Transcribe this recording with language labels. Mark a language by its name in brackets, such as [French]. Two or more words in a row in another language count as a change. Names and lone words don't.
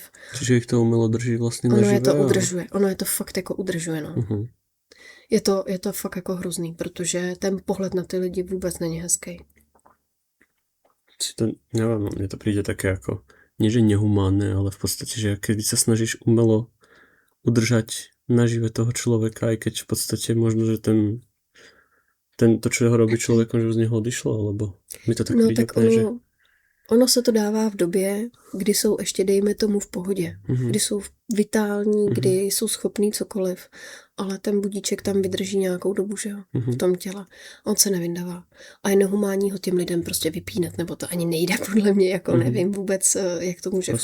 [Slovak] Čiže jich to umělo drží vlastně naživé? [Czech] Ono je to fakt jako udržuje, no. Je to fakt jako hrozný, protože ten pohled na ty lidi vůbec není hezký. Nevím, mně to přijde také jako, [Slovak] nie že nehumánne, ale [Czech] v podstatě, že když se snažíš [Slovak] umelo udržať nažive toho človeka, aj keď v podstate možno, že to, čo ho robí človekom, že z něho odišlo, alebo mi to tak príde úplne, že... [Czech] Ono se to dává v době, kdy jsou ještě, dejme tomu, v pohodě. Kdy jsou vitální, kdy jsou schopní cokoliv. Ale ten budíček tam vydrží nějakou dobu, že jo, v tom těle. On se nevyndává. A je nehumánní ho těm lidem prostě vypínat, nebo to ani nejde podle mě, jako nevím vůbec, jak to může